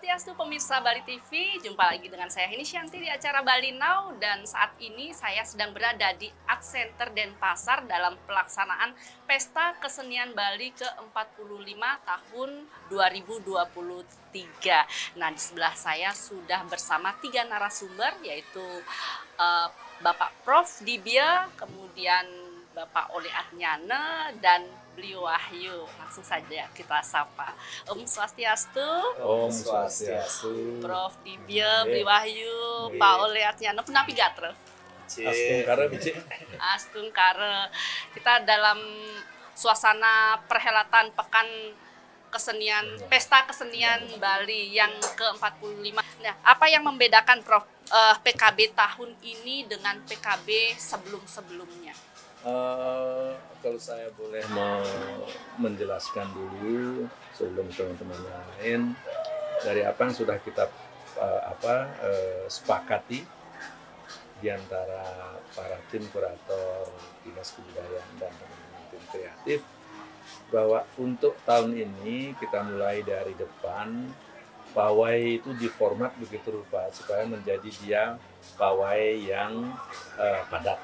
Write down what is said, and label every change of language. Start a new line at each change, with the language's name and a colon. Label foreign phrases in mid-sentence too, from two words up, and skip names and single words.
Indonesian: Swastiastu pemirsa Bali TV, jumpa lagi dengan saya Heni Shanti di acara Bali Now, dan saat ini saya sedang berada di Art Center Denpasar dalam pelaksanaan Pesta Kesenian Bali ke-45 tahun 2023. Nah, di sebelah saya sudah bersama 3 narasumber, yaitu Bapak Prof. Dibia, kemudian Bapak Ole Adnyana, dan beliau Wahyu. Langsung saja kita sapa.
Sanskrit: Om Swastiastu. Om Swastiastu.
Indonesian: Prof. Dibia, beliau Wahyu, Pak Ole Adnyana.
Balinese: Punapi gatra? Astungkara Bici. Astungkara.
Indonesian: Kita dalam suasana perhelatan Pekan Kesenian, Pesta Kesenian Bali yang ke-45. Nah, apa yang membedakan Prof. PKB tahun ini dengan PKB sebelum-sebelumnya? Kalau saya boleh menjelaskan dulu sebelum teman-teman lain dari apa yang sudah kita sepakati di antara para tim kurator, dinas kebudayaan dan teman-teman tim kreatif, bahwa untuk tahun ini kita mulai dari depan, pawai itu diformat begitu rupa supaya menjadi dia pawai yang padat.